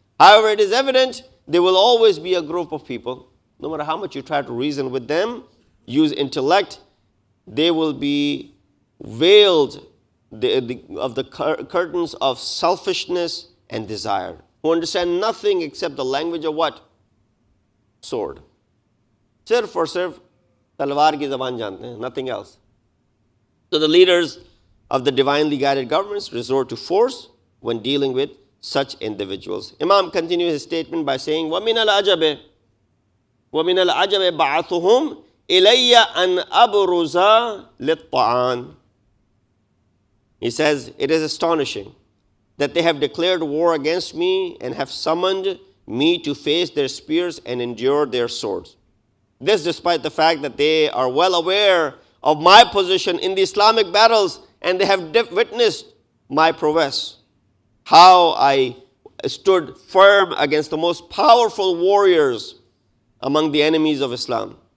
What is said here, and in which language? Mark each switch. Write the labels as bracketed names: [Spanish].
[English] However, it is evident there will always be a group of people, no matter how much you try to reason with them, use intellect, they will be veiled of the curtains of selfishness and desire, who understand nothing except the language of what? Sword. [Urdu] Sirf or sirf talwar ki zaban jante hain, [English] nothing else. So the leaders of the divinely guided governments resort to force when dealing with such individuals. Imam continues his statement by saying, [Arabic] وَمِنَ الْعَجَبِ بَعَثُهُمْ إِلَيَّ أَنْ أَبْرُزَ لِلطَّعَانِ. [English] He says, it is astonishing that they have declared war against me and have summoned me to face their spears and endure their swords. This despite the fact that they are well aware of my position in the Islamic battles, and they have witnessed my prowess, how I stood firm against the most powerful warriors among the enemies of Islam.